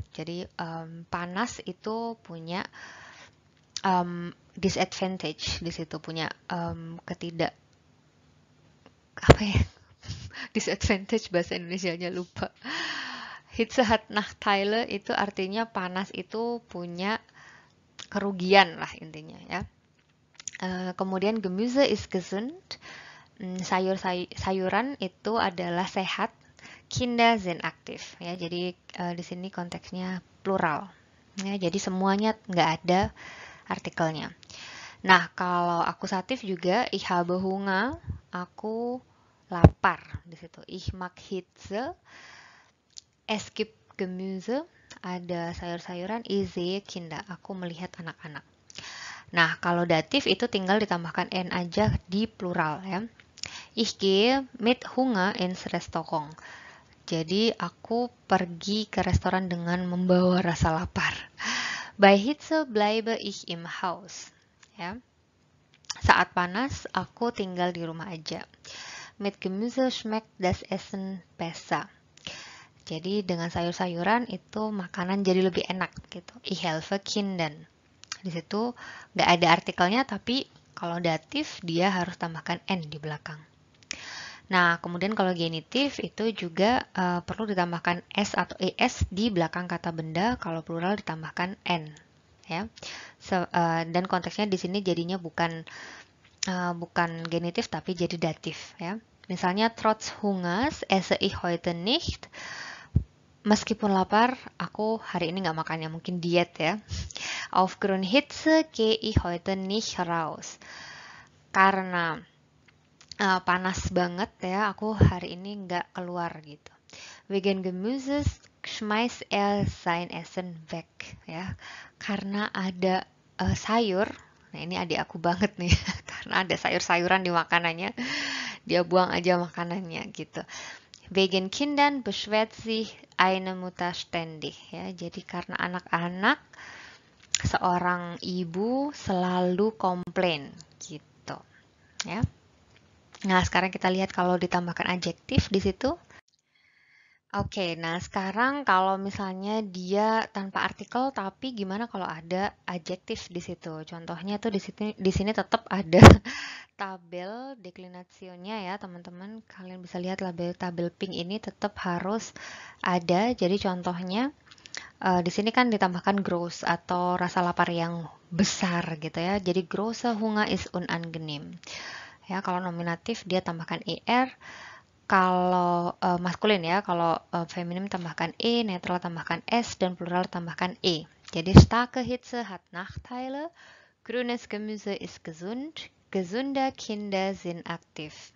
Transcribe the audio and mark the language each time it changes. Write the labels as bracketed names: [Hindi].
[Indonesian] Jadi panas itu punya disadvantage di situ, punya ketidak apa ya, disadvantage bahasa Indonesianya lupa. [German] Hitze hat Nachteile [Indonesian] itu artinya panas itu punya kerugian lah intinya ya. [German] Kemudian Gemüse ist gesund. [Indonesian] Sayuran itu adalah sehat. [German] Kinder sind aktif ya. [Indonesian] Jadi di sini konteksnya plural. Ya, jadi semuanya nggak ada artikelnya. Nah, kalau akusatif juga [German] ich habe Hunger, [Indonesian] aku lapar di situ. [German] Ich mag Hitze. Es gibt Gemüse, [Indonesian] ada sayur-sayuran. [German] Ich sehe Kinder, [Indonesian] aku melihat anak-anak. Nah, kalau datif itu tinggal ditambahkan n aja di plural ya. [German] Ich gehe mit Hunger ins Restaurant. [Indonesian] Jadi aku pergi ke restoran dengan membawa rasa lapar. [German] Bei Hitze bleibe ich im Haus. [Indonesian] Ya. Saat panas aku tinggal di rumah aja. [German] Mit Gemüse schmeckt das Essen besser. [Indonesian] Jadi dengan sayur-sayuran itu makanan jadi lebih enak gitu. [German] Ich helfe Kindern. [Indonesian] Di situ nggak ada artikelnya, tapi kalau datif dia harus tambahkan n di belakang. Nah, kemudian kalau genitif itu juga perlu ditambahkan s atau es di belakang kata benda, kalau plural ditambahkan n, ya. Dan konteksnya di sini jadinya bukan genitif tapi jadi datif, ya. [German] Misalnya trotz Hungers esse ich heute nicht. [Indonesian] Meskipun lapar, aku hari ini nggak makan, ya mungkin diet ya. [German] Aufgrund Hitze gehe ich heute nicht raus. [Indonesian] Karena panas banget ya, aku hari ini nggak keluar gitu. [German] Wegen Gemüses schmeißt sein Essen weg ya. [Indonesian] Karena ada sayur, nah ini adik aku banget nih, karena ada sayur-sayuran di makanannya, dia buang aja makanannya gitu. Wegen Kindern beschwert sich eine Mutter ständig ya. Jadi karena anak-anak, seorang ibu selalu komplain gitu ya. Nah, sekarang kita lihat kalau ditambahkan adjektif di situ. Oke, nah sekarang kalau misalnya dia tanpa artikel, tapi gimana kalau ada adjektif di situ? Contohnya tuh di sini tetap ada tabel deklinasinya ya, teman-teman. Kalian bisa lihat tabel pink ini tetap harus ada. Jadi contohnya di sini kan ditambahkan groß atau rasa lapar yang besar gitu ya. [German] Jadi große Hunger ist unangenehm. [Indonesian] Ya, kalau nominatif dia tambahkan er, kalau maskulin ya, kalau feminim tambahkan e, netral tambahkan s, dan plural tambahkan e. [German] Jadi starke Hitze hat Nachteile, grünes Gemüse ist gesund, gesunde Kinder sind aktiv.